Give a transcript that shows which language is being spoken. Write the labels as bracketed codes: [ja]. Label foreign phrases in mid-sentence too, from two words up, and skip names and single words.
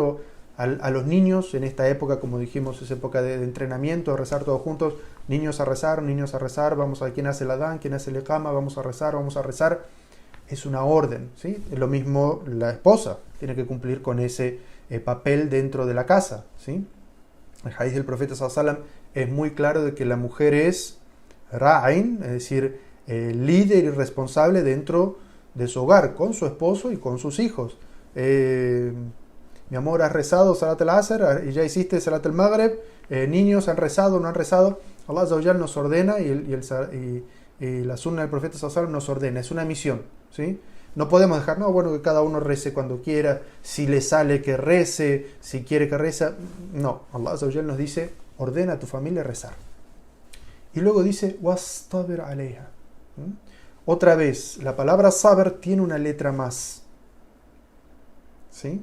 [es] O a los niños, en esta época, como dijimos, es época de entrenamiento, de rezar todos juntos, niños a rezar, vamos a ver quién hace el adán, quién hace el iqama, vamos a rezar. Es una orden, ¿sí? Es lo mismo la esposa, tiene que cumplir con ese papel dentro de la casa, ¿sí? El hadith del profeta [ar] صلى الله عليه وسلم [es] es muy claro de que la mujer es ra'in, es decir, líder y responsable dentro de su hogar, con su esposo y con sus hijos. Mi amor, ¿has rezado [ar] صلاة العصر? [es] ¿Y ya hiciste [ar] صلاة المغرب? [es] Niños, ¿han rezado? ¿No han rezado? Allah [ar] عز وجل [es] nos ordena y la sunna del profeta [ar] صلى الله عليه وسلم [es] nos ordena. Es una misión, ¿sí? No podemos dejar, que cada uno rece cuando quiera, si le sale que rece, si quiere que reza. No, Allah [ar] عز وجل [es] nos dice: ordena a tu familia rezar. Y luego dice: [ar] واصطبر عليها. [es] Otra vez, la palabra sabr tiene una letra más, ¿sí?